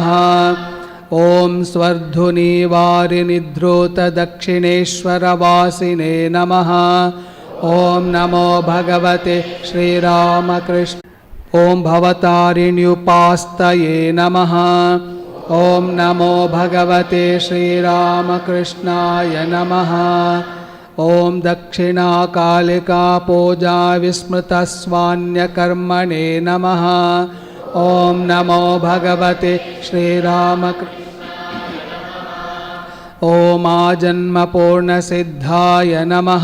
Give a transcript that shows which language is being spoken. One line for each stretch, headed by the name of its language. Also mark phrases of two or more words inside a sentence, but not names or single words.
Sanskrit: ఓం స్వర్ధునివారినిధృతదక్షిణేశ్వరవాసినే నమః. ఓం నమో భగవతే శ్రీరామకృష్ణ. ఓం భవతారిణ్యుపాస్తయే నమః. ॐ नमो भगवते श्रीरामकृष्णाय नमः। ॐ दक्षिणाकालिका पूजा विस्मृतस्वान्यकर्मणे नमः। ॐ नमो भगवते ॐ आजन्मपूर्णसिद्धाय नमः।